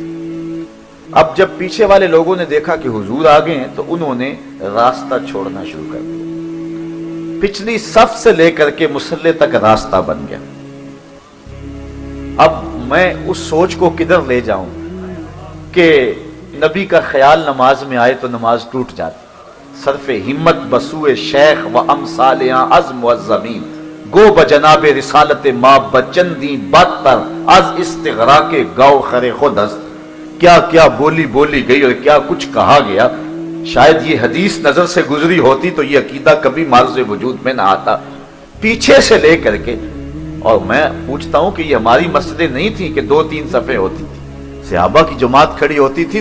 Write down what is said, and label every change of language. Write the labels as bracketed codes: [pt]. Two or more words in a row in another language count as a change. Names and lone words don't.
[ur] اب جب پیچھے والے لوگوں نے دیکھا کہ حضور آگے ہیں تو انہوں نے راستہ چھوڑنا شروع کر دیا، پچھلی صف سے لے کر کے مصلی تک راستہ بن گیا۔ اب میں اس سوچ کو کدھر لے جاؤں کہ نبی کا خیال نماز میں آئے تو نماز ٹوٹ جاتی، [fa] صرف ہمت بسوئے شیخ و امثالیاں عزم و زمین، گو بجناب رسالت ما بچندی بدتر از استغراق گاؤ خر خود است، [ur] کیا کیا بولی گئی اور کیا کچھ کہا گیا، شاید یہ حدیث نظر سے گزری ہوتی تو یہ عقیدہ کبھی معرض وجود میں نہ آتا۔ پیچھے سے لے کر کے، اور میں پوچھتا ہوں کہ یہ ہماری مسجدیں نہیں تھیں کہ 2-3 صفیں ہوتی تھی، صحابہ کی جماعت کھڑی ہوتی تھی